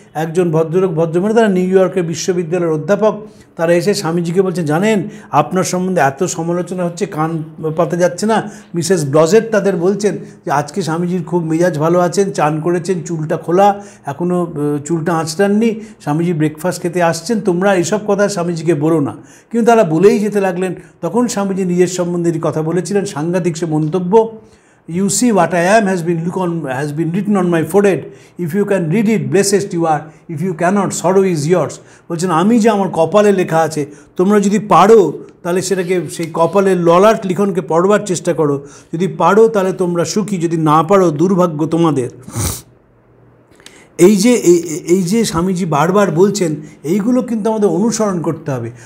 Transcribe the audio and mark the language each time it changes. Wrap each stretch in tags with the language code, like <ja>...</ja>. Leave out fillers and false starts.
<bn>একজন ভদ্রলোক ভদ্রমহিলা, তারা নিউ ইয়র্কের বিশ্ববিদ্যালয়ের অধ্যাপক, তারা এসে স্বামীজিকে বলছেন, জানেন আপনার সম্বন্ধে এত সমালোচনা হচ্ছে, কান পাতে যাচ্ছে না। মিসেস ব্লজেট তাদের বলছেন যে আজকে স্বামীজির খুব মেজাজ ভালো আছেন, চান করেছেন, চুলটা খোলা, এখনও চুলটা আঁচড়াননি, স্বামীজি ব্রেকফাস্ট খেতে আসছেন, তোমরা এইসব কথা স্বামীজিকে বলো না। কিন্তু তারা বলেই যেতে লাগলেন। তখন স্বামীজি নিজের সম্বন্ধে কথা বলেছিলেন, সাংঘাতিক সে মন্তব্য,</bn> <en>"You see what I am has been written on my forehead. If you can read it, blessed you are. If you cannot, sorrow is yours."</en> <bn>বলছেন আমি যে আমার কপালে লেখা আছে, তোমরা যদি পারো তাহলে সেটাকে, সেই কপালের ললাট লিখনকে পড়বার চেষ্টা করো। যদি পারো তাহলে তোমরা সুখী, যদি না পারো দুর্ভাগ্য তোমাদের। এই যে স্বামীজি বারবার বলছেন, এইগুলো কিন্তু আমাদের অনুসরণ করতে হবে।</bn>